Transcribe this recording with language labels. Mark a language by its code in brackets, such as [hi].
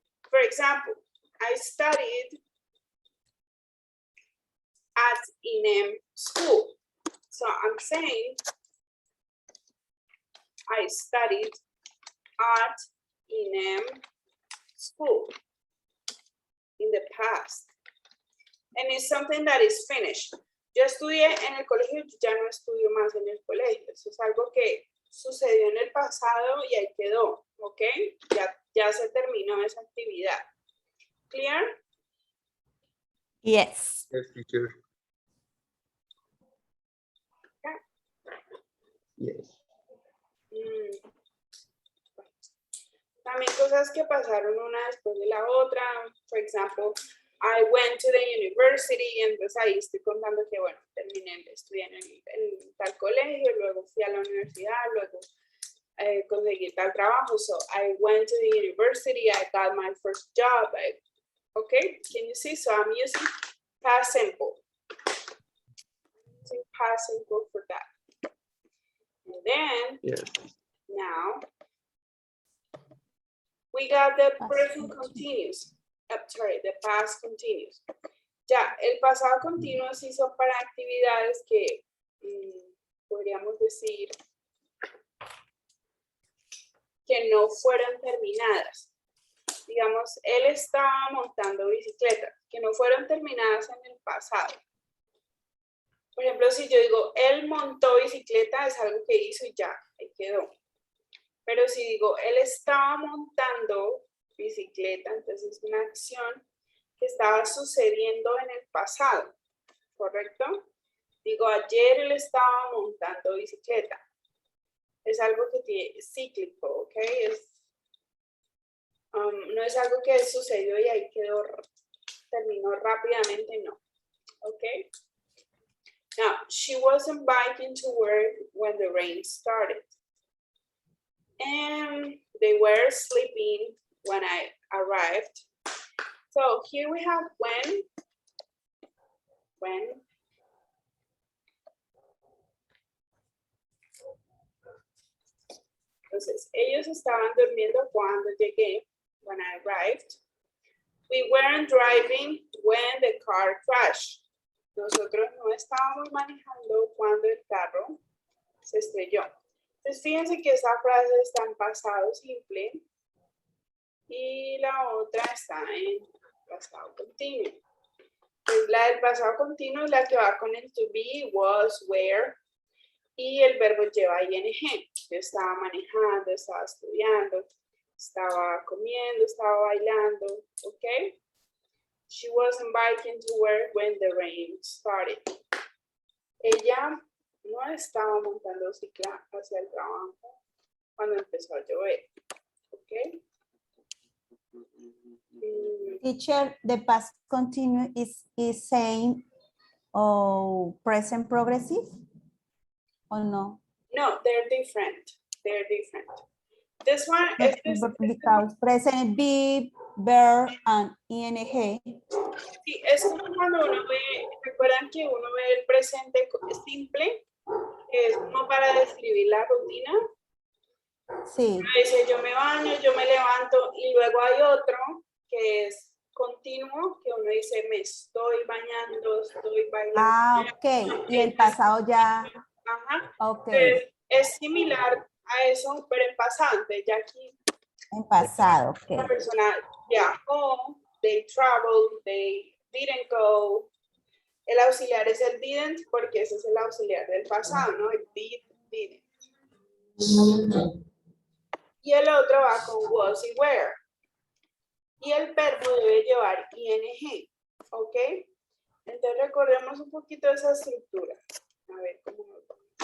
[en] For example, I studied at INEM school. So I'm saying I studied at INEM school in the past. And it's something that is finished. [es] Yo estudié en el colegio, ya no estudio más en el colegio. Eso es algo que sucedió en el pasado y ahí quedó, ¿ok? Ya se terminó esa actividad. [en] Clear? Yes. Yes, teacher. Yes. [es] También cosas que pasaron una después de la otra. [en] For example, I went to the university, [es] entonces ahí estoy contando que, bueno, terminé, estudié en tal colegio, luego fui a la universidad, luego conseguí tal trabajo. [en] So I went to the university, I got my first job. Okay, can you see? So I'm using past simple. Using past simple for that. And then, Yes. now, we got the Past present continuous. continuous. Sorry, the past continuous. [es] Ya, el pasado continuo sí son para actividades que podríamos decir que no fueron terminadas. Digamos, él estaba montando bicicleta, que no fueron terminadas en el pasado. Por ejemplo, si yo digo, él montó bicicleta, es algo que hizo y ya, ahí quedó. Pero si digo, él estaba montando bicicleta, entonces es una acción que estaba sucediendo en el pasado, ¿correcto? Digo, ayer él estaba montando bicicleta. Es algo que tiene cíclico, ¿ok? No es algo que sucedió y ahí quedó, terminó rápidamente, no. ¿Ok? [en] Now, she wasn't biking to work when the rain started. And they were sleeping when I arrived. So here we have when, [es] Entonces, ellos estaban durmiendo cuando llegué, [en] when I arrived. We weren't driving when the car crashed. [es] Nosotros no estábamos manejando cuando el carro se estrelló. Entonces, fíjense que esta frase está en pasado simple y la otra está en pasado continuo. Pues la del pasado continuo es la que va con el to be, was, were, y el verbo lleva ing. Yo estaba manejando, estaba estudiando, estaba comiendo, estaba bailando, ¿ok? [en] She wasn't biking to work when the rain started. [es] Ella no estaba montando cicla hacia el trabajo cuando empezó a llover, ¿ok? [en] Teacher, the past continuous is saying present progressive or no? No, they're different. They're different. This one is Because present be, verb, and ing. [es] sí, es como cuando uno ve, recuerdan que uno ve el presente simple, que es como para describir la rutina. Sí. A veces yo me baño, yo me levanto y luego hay otro que es continuo, que uno dice me estoy bañando, estoy bailando. Ah, ok. Y el pasado ya. Ajá. Ok. Es similar a eso, pero en pasante, ya aquí En pasado, la ok. persona viajó, [en] they traveled, they didn't go. [es] El auxiliar es el didn't porque ese es el auxiliar del pasado, ¿no? El did, didn't. Y el otro va con was y were. Y el verbo debe llevar ing, ¿ok? Entonces recordemos un poquito esa estructura. A ver cómo nos va.